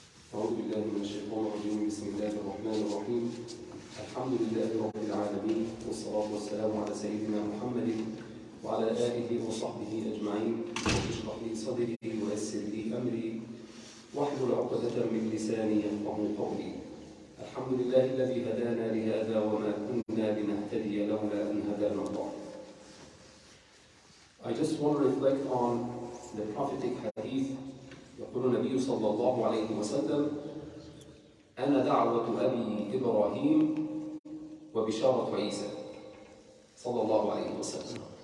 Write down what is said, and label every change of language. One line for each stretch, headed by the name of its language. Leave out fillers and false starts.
Arabic: أعوذ بالله من الشيطان الرجيم. بسم الله الرحمن الرحيم. الحمد لله رب العالمين، والصلاة والسلام على سيدنا محمد وعلى آله وصحبه أجمعين. رب اشرح لي صدري ويسر لي أمري واحلل عقدة من لساني يفقهوا قولي. الحمد لله الذي هدانا لهذا وما كنا لنهتدي لولا أن هدانا الله.
English: I just want to reflect on the prophetic hadith.
Arabic: يقول النبي صلى الله عليه وسلم: أنا دعوة أبي إبراهيم وبشارة عيسى صلى الله عليه وسلم.